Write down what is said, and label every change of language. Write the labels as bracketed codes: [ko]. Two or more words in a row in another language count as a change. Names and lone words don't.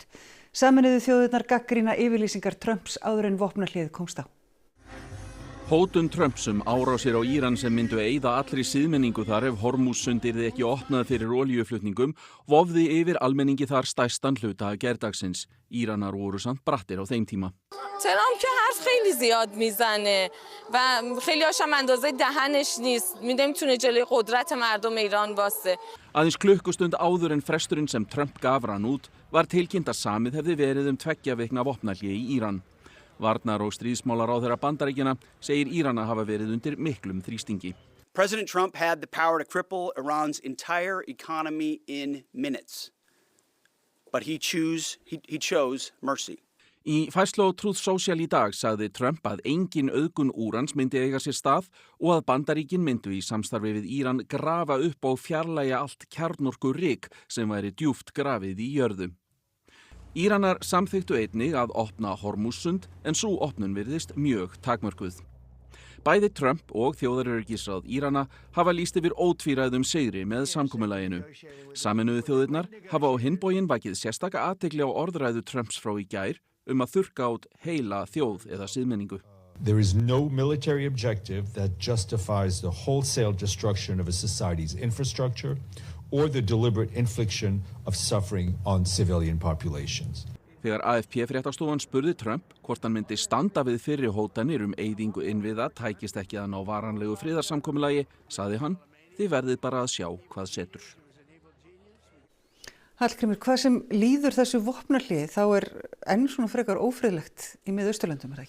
[is] Sameinuðu þjóðirnar gagnrýna yfirlýsingar Trumps áður en vopnahléð komst á. Hótun Trumps árásir á Íran sem myndu eyða allri siðmenningu þar ef Hormúzsund yrði ekki opnað fyrir olíuflutningum vofði yfir almenningi þar stærstan hluta gærdagsins. Íranar voru samt brattir á þeim tíma. [fa] ترامپ که حرف خیلی زیاد میزنه و خیلی هاشم اندازه دهنش نیست نمیتونه جلوی قدرت مردم ایران واسه. [is] Aðeins klukkustund áður en fresturinn sem Trump gaf rann út var tilkynnt að samið hefði verið 2 vikna vopnahlé í Íran. Varnar- og stríðsmálaráðherra Bandaríkjanna segir Írana hafa verið undir miklum þrýstingi. [en] President Trump had the power to cripple Iran's entire economy in minutes. But he chose mercy. [is] Í færslu á Truth Social í dag sagði Trump að engin auðgun úrans myndi eiga sér stað og að Bandaríkin myndu í samstarfi við Íran grafa upp og fjarlægja allt kjarnorkuryk sem væri djúpt grafið í jörðu. Íranar samþykktu einnig að opna Hormúzsund en sú opnun virðist mjög takmörkuð. Bæði Trump og þjóðaröryggisráð Írana hafa lýst yfir ótvíræðum sigri með samkomulaginu. Sameinuðu þjóðirnar hafa á hinn bóginn vakið sérstaka athygli á orðræðu Trumps frá í gær að þurrka út heila þjóð eða siðmenningu. [en] There is no military objective that justifies the wholesale destruction of a society's infrastructure or the deliberate infliction of suffering on civilian populations. [is] Þegar AFP-fréttastofan spurði Trump hvort hann myndi standa við fyrri hótanir eyðingu innviða tækist ekki að ná varanlegu friðarsamkomulagi, sagði hann, þið verðið bara að sjá hvað setur. Hallgrímur, hvað sem líður þessu vopnahléi þá enn svona frekar ófriðlegt í Miðausturlöndum, er það ekki?